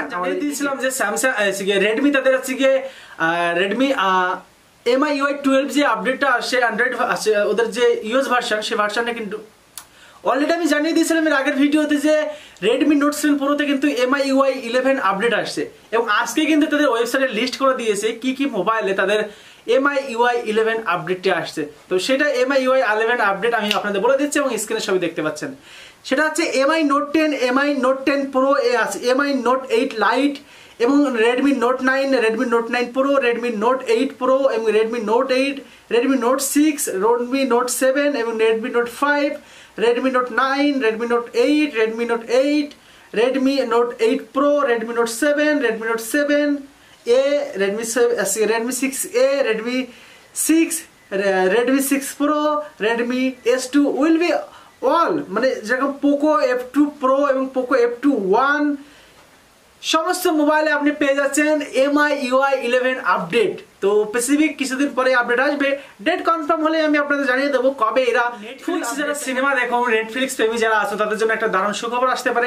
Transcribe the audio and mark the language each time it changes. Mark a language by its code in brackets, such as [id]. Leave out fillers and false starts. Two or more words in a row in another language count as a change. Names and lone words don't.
[bn] আমরা দিয়েছিলাম যে স্যামসাং রেডমি, তাদের হচ্ছে গিয়ে রেডমি MiUi12 যে আপডেটটা আসছে, অ্যান্ড্রয়েড আছে ওদের যে [en] US version, [bn] সেই ভার্সনে কিন্তু অলরেডি আমি জানিয়ে দিয়েছিলাম এর আগের ভিডিওতে যে রেডমি নোট 7 প্রোতে কিন্তু MiUi11 আপডেট আসছে, এবং আজকে কিন্তু তাদের ওয়েবসাইটে লিস্ট করে দিয়েছে কি কি মোবাইলে তাদের MiUi11 আপডেটটি আসছে। তো সেটা MiUi11 আপডেট আমি আপনাদের বলে দিচ্ছি এবং স্ক্রিনে সবই দেখতে পাচ্ছেন। সেটা হচ্ছে MI Note 10, MI Note 10 Pro আছে, MI Note 8 Lite এবং Redmi Note 9, Redmi Note 9 Pro, Redmi Note 8 Pro এবং Redmi Note 8, Redmi Note 6, Redmi Note 7 এবং Redmi Note 5, Redmi Note 9, Redmi Note 8, Redmi Note 8, Redmi Note 8 Pro, Redmi Note 7, Redmi Note 7 A, Redmi 6A, [en] Redmi 6, Redmi 6 Pro, Redmi S2 will be all, [bn] মানে যেরকম Poco F2 Pro এবং Poco F2 One সমস্ত মোবাইলে আপনি পেয়ে যাচ্ছেন MiUi11 আপডেট। তো স্পেসিফিক কিছুদিন পরে আপডেট আসবে, ডেট কনফার্ম হলে আমি আপনাদের জানিয়ে দেবো কবে এরা। নেটফ্লিক্স যারা সিনেমা দেখো, নেটফ্লিক্স প্রেমী যারা আছে তাদের জন্য একটা দারুণ সুখবর আসতে পারে।